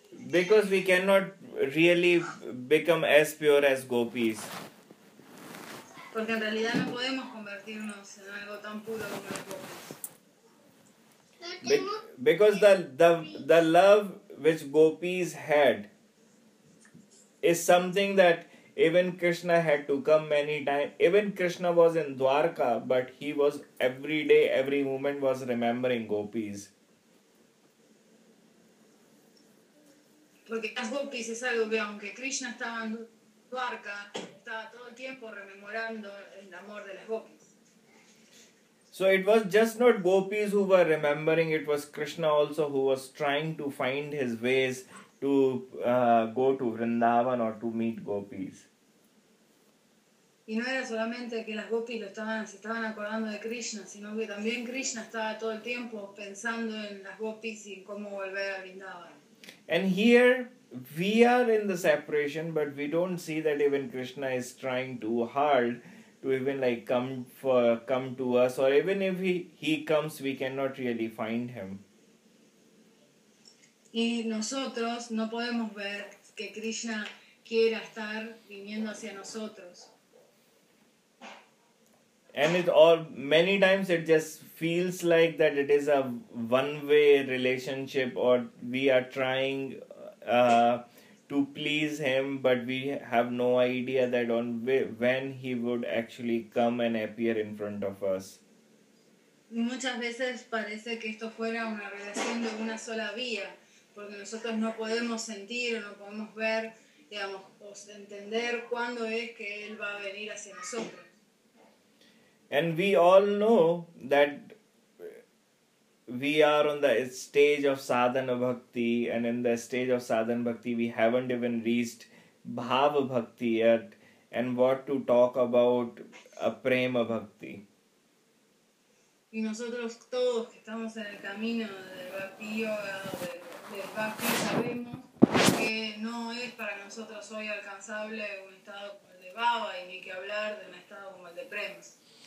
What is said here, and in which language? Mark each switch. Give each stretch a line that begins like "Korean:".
English: Because we cannot really become as pure as gopis.
Spanish: Porque en realidad no podemos convertirnos en algo tan puro como las gopis.
English: Because the love which gopis had is something that even Krishna had to come many times. Even Krishna was in Dwarka, but he was every day, every moment was remembering gopis.
Spanish: Porque las gopis es algo que aunque Krishna estaba en Dwarka, estaba todo el tiempo rememorando el amor de las gopis.
English: So it was just not gopis who were remembering, it was Krishna also who was trying to find his ways to go to Vrindavan or to meet gopis.
Spanish: Y no era solamente que las gopis se estaban acordando de Krishna, sino que también Krishna estaba todo el tiempo pensando en las gopis y cómo volver a Vrindavan.
English: And here we are in the separation, but we don't see that even Krishna is trying too hard to even like come to us, or even if he comes, we cannot really find him.
Spanish: Y nosotros no podemos ver que Krishna quiera estar viniendo hacia nosotros.
English: And it all, many times it just feels like that it is a one-way relationship, or we are trying to please him, but we have no idea that on when he would actually come and appear in front of us.
Spanish: Muchas veces parece que esto fuera una relación de una sola vía, porque nosotros no podemos sentir o no podemos ver, digamos, o entender cuándo es que él va a venir hacia nosotros.
English: And we all know that we are on the stage of sadhana bhakti, and in the stage of sadhana bhakti we haven't even reached bhava bhakti yet, and what to talk about a prema bhakti.
Spanish: Y nosotros todos que estamos en el camino del bhakti yoga, del bhakti, sabemos que no es para nosotros hoy alcanzable un estado como el de Baba y ni que hablar de un estado como el de Premas.